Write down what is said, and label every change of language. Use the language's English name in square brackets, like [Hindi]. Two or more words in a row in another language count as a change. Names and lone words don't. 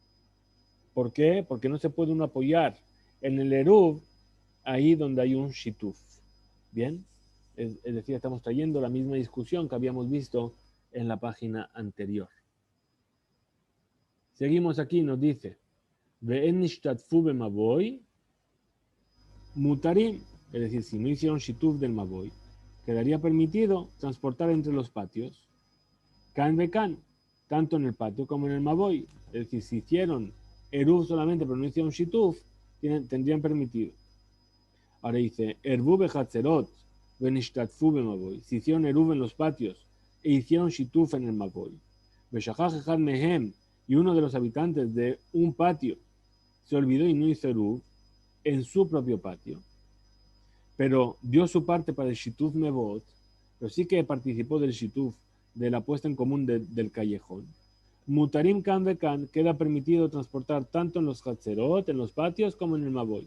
[Spanish] Porque no se puede uno apoyar en el Eruv ahí donde hay un shituf. Bien, es decir, estamos trayendo la misma discusión que habíamos visto en la página anterior. Seguimos aquí, nos dice, [Hebrew] ואין נשתתפו במבוי מותרים, [Spanish] es decir, si no hicieron shituf del mavoy, quedaría permitido transportar entre los patios, can de can, tanto en el patio como en el mavoy. Es decir, si hicieron eruv solamente pero no hicieron shituf, tendrían permitido. Ahora dice, [Hebrew] ערבו בחצרות ונשתתפו במבוי, [Spanish] si hicieron eruv en los patios e hicieron shituf en el mavoy, [Hebrew] ושכח אחד מהם, [Spanish] y uno de los habitantes de un patio se olvidó y no hizo eruv en su propio patio, pero dio su parte para el [Hebrew] שיתוף מבואות, [Spanish] pero sí que participó del shituf, de la puesta en común del callejón. [Hebrew] מותרים כאן בכאן, [Spanish] queda permitido transportar tanto en los hatzerot, en los patios, como en el mavoy.